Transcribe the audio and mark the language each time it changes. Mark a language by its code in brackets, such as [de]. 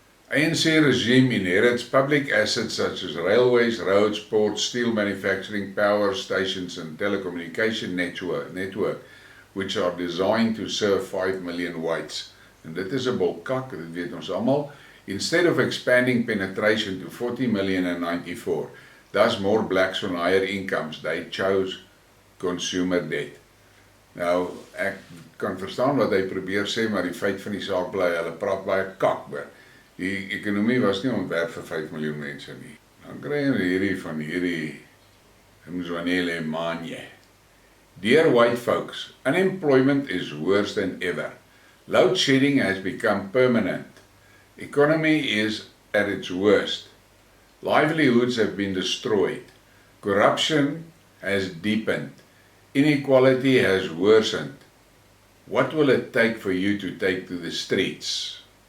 [en] ANC regime inherits public assets such as railways, roads, ports, steel manufacturing, power stations and telecommunication network, which are designed to serve 5 million whites. [af] En dit is 'n bolkak, dit weet ons almal. [en] Instead of expanding penetration to 40 million in 94, thus more blacks on higher incomes, they chose consumer debt. [af] Nou, ek kan verstaan wat hy probeer sê, maar die feit van die saak bly, hulle praat baie kak oor. Die ekonomie was nie ontwerp vir 5 miljoen mense nie. Dan kry jy hierdie van hierdie Mzwanele Manje. [en] Dear white folks, unemployment is worse than ever. Load shedding has become permanent. Economy is at its worst. Livelihoods have been destroyed. Corruption has deepened. Inequality has worsened. What will it take for you to take to the streets?